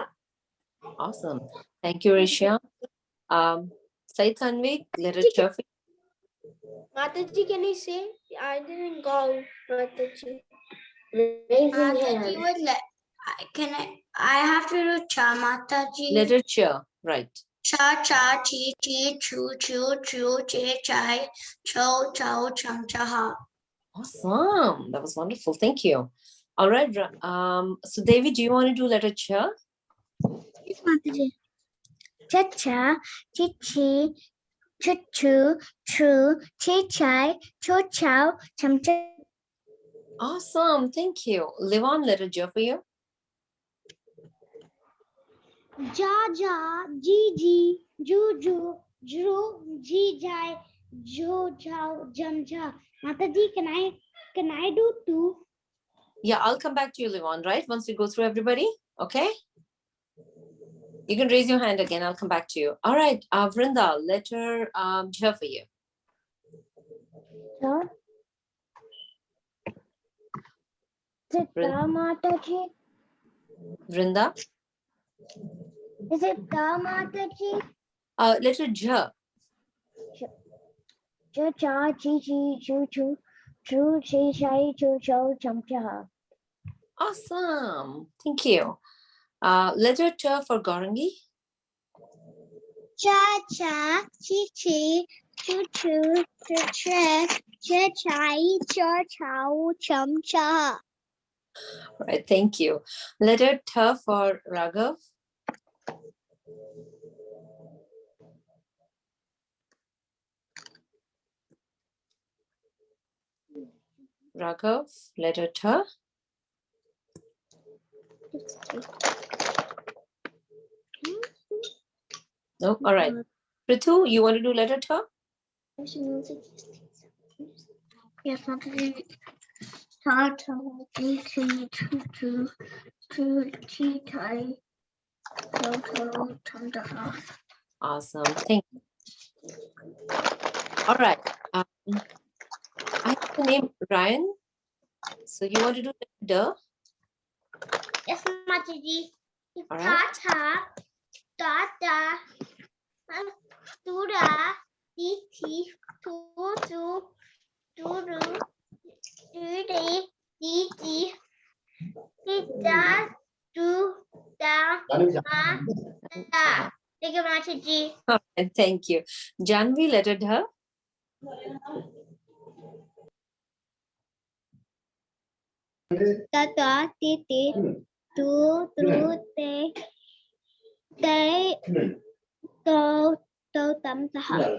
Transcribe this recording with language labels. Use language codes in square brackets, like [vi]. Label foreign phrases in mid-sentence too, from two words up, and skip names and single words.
[en] Awesome. Thank you, Risha. Sai Tanvik, letter Ch for you. Mataji, can I say? I didn't go, Mataji. Mataji would let. I have to do cha, Mataji. Letter Ch, right. [hi] Cha, cha, chi, chi, chu, chu, chu, che, chai, chow, chow, cham, chaha. [en] Awesome. That was wonderful. Thank you. All right. So Devi, do you want to do letter Ch? Yes, Mataji. [hi] Cha-cha, chi-chi, chu-chu, chu, chi-chai, cho-chow, cham-cha. [en] Awesome. Thank you. Livan, letter J for you. [hi] Ja, ji, ju, jru, ji, jai, jo, jao, jam, ja. [en] Mataji, can I do two? Yeah, I'll come back to you, Livan, right? Once we go through everybody. Okay. You can raise your hand again. I'll come back to you. All right. Vrinda, letter J for you. Ja. Is it Vrinda. Mataji? Vrinda. Is it Mataji? Letter J. [hi] Cha, chi, chu, chu, chi, chai, cho, cham, cha. [en] Awesome. Thank you. Letter T for Gorangi. [hi] Cha cha, chi chi, choo choo, choo choo, cha chai, cha chow, chum cha. [en] All right, thank you. Letter T for Raghav. Raghav, letter T. No, all right. Prithu, you want to do letter T? Yes, Mataji. [hi] Ta ta, chi chi, choo choo, choo chi chai, chow chow, chum cha. [en] Awesome. Thank you. All right. I have the name Ryan. So you want to do the? Yes, Mataji. All [hi] Ta [en] right. [hi] ta, ta ta, tura, ti ti, tu tu, turu, tude, ti ti, tita, tu ta, ma, ta. [en] Thank you, Mataji. All right, thank you. Janvi, letter D. [hi] Ta ta, ti ti, tu tu, te, te, to, to, tam, ta.